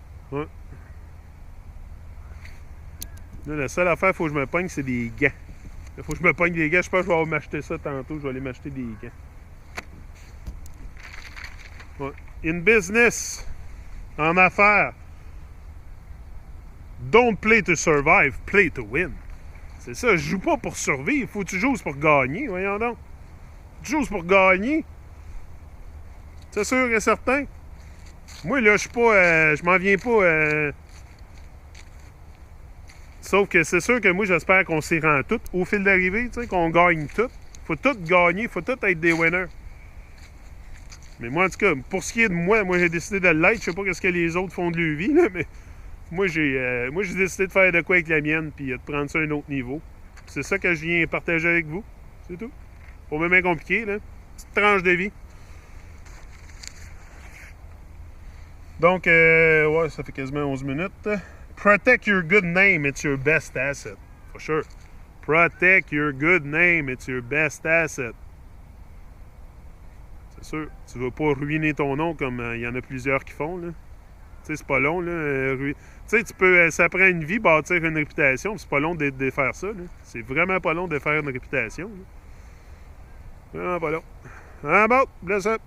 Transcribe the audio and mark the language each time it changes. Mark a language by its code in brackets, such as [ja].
[fr] Ouais. Là, la seule affaire, il faut que je me pogne, c'est des gants. Il faut que je me pogne des gants. Je pense que je vais m'acheter ça tantôt. Je vais aller m'acheter des gants. Ouais. [en] in business, [fr] en affaires, [en] don't play to survive, play to win. [fr] C'est ça, je joue pas pour survivre, faut que tu joues pour gagner, voyons donc. Tu joues pour gagner. C'est sûr et certain. Moi, là, je suis pas... je m'en viens pas... Sauf que c'est sûr que moi, j'espère qu'on s'y rend tout au fil d'arrivée, tu sais, qu'on gagne tout. Faut tout gagner, faut tout être des winners. Mais moi, en tout cas, pour ce qui est de moi, j'ai décidé de l'être. Je sais pas ce que les autres font de leur vie, là, mais moi, j'ai décidé de faire de quoi avec la mienne, puis de prendre ça à un autre niveau. C'est ça que je viens partager avec vous. C'est tout. Pas même compliqué, là. Petite tranche de vie. Donc, ouais, ça fait quasiment 11 minutes. [en] Protect your good name, it's your best asset. For sure. Protect your good name, it's your best asset. [fr] C'est sûr. Tu ne vas pas ruiner ton nom comme il y en a plusieurs qui font, là. Tu sais, c'est pas long, là. Tu sais, tu peux... ça prend une vie, bâtir une réputation, c'est pas long de faire ça, là. C'est vraiment pas long de faire une réputation, là. Vraiment pas long. Ah bon, [en] bless up.